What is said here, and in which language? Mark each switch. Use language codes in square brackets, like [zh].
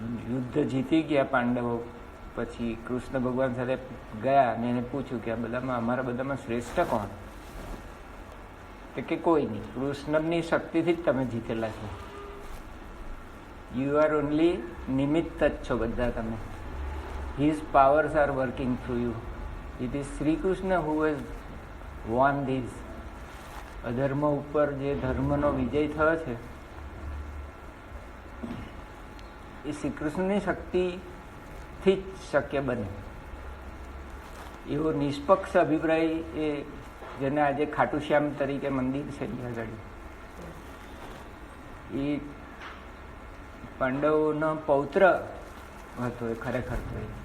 [gu] યુદ્ધ જીતી ગયા પાંડવો, પછી કૃષ્ણ ભગવાન સાથે ગયા અને એને પૂછ્યું કે આ બધામાં, અમારા બધામાં શ્રેષ્ઠ કોણ? તો કે કોઈ નહીં, કૃષ્ણની શક્તિથી જ તમે જીતેલા છો. [en] you are only [gu] નિમિત્ત જ છો બધા તમે. [en] His powers are working through you. It is Sri Krishna who has won this. [gu] અધર્મ ઉપર જે ધર્મનો વિજય થયો છે, એ શ્રી કૃષ્ણની શક્તિથી જ શક્ય બને. એવો નિષ્પક્ષ અભિપ્રાય એ જેને આજે ખાટુશ્યામ તરીકે મંદિર છે આગળ, એ પાંડવોનો પૌત્ર હતો એ ખરેખર તો.